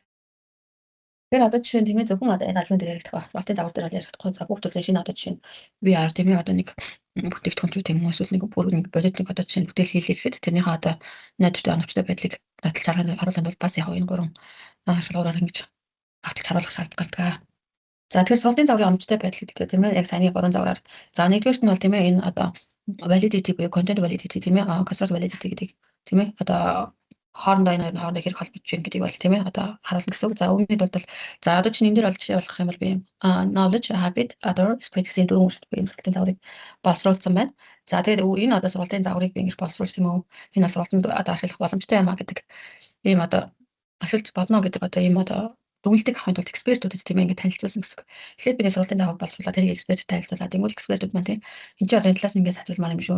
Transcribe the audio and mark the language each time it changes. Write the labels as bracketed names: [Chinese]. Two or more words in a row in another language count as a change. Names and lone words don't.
[Mongolian] Тэгэхээр одоо жишээ нь тийм ээ зөвхөн одоо энэ албан дээр яригдах ба сургалтын загвар дээр яригдах за бүх төрлийн шинэ одоо жишээ нь VR тийм ээ одоо нэг бүтээгдэхүүнчүүд тийм үү эсвэл нэг бүр нэг бодит нэг одоо жишээ нь бүтээл хийлгэхэд тэрнийхээ одоо найдвартай оновчтой байдлыг баталж харуулсан бол бас яг энэ гурван шалгуураар ингэж баталж харуулах шаардлага гардаг. За тэгэхээр сургалтын загварын оновчтой байдал гэдэг тийм ээ яг саяны гурван загвараар за нэгдүгээрт нь бол тийм ээ энэ одоо validity буюу [English] content validity [Mongolian] тийм ээ [English] construct validity [Mongolian] гэдэг тийм ээ одоо хоорондоо энэ хоорондоо хэрэг холбогдож байна гэдгийг бол тийм ээ одоо харуулна гэсэн үг. За үүний тулд бол за одоо чинь энэ дээр бол жишээ болох юм бол би [English] knowledge, habit, other, spirit [Mongolian] гэсэн дөрвөн үгстэй буюу сургалтын загварыг боловсруулсан байна. За тэгээд энэ одоо сургалтын загварыг би ингэж боловсруулсан юм уу? Энэ бол сургалтанд одоо ашиглах боломжтой юм а гэдэг ийм одоо ашиглаж болно гэдэг одоо ийм одоо дүгнэлтийг авахын тулд экспертүүдэд тийм ээ ингэ танилцуулсан гэсэн үг. Тэгэхээр би сургалтын загвар боловсруулаад тэрийг эксперттэй танилцуулаад тэнгуүл экспертүүд маань тийм энэ чинь одоо энэ талаас нь ингэ сайжруулмаар юм шүү.